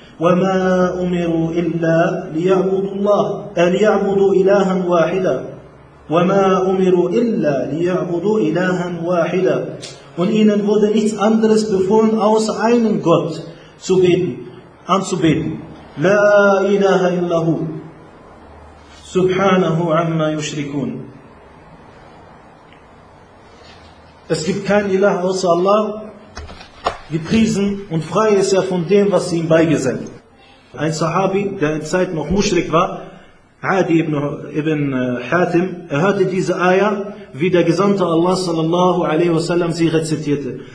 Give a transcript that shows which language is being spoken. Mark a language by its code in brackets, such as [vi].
[ar] وَمَا أُمِرُوا إِلَّا لِيَعْبُدُوا اللَّهَ لِيَعْبُدُوا إِلَهًا وَاحِدًا وَمَا أُمِرُوا إِلَّا لِيَعْبُدُوا إِلَهًا وَاحِدًا. [de] Und ihnen wurde nichts anderes befohlen, außer einen Gott zu beten, anzubeten. [ar] لا إله إلا هو سبحانه عما يشركون. [de] Es gibt kein Ilah außer Allah. Gepriesen und frei ist er von dem, was sie ihm beigesellt. Ein Sahabi, der in Zeit noch Mushrik war, Adi ibn Hatim, er hörte diese Aya, wie der Gesandte Allah sallallahu alaihi wasallam sie rezitierte.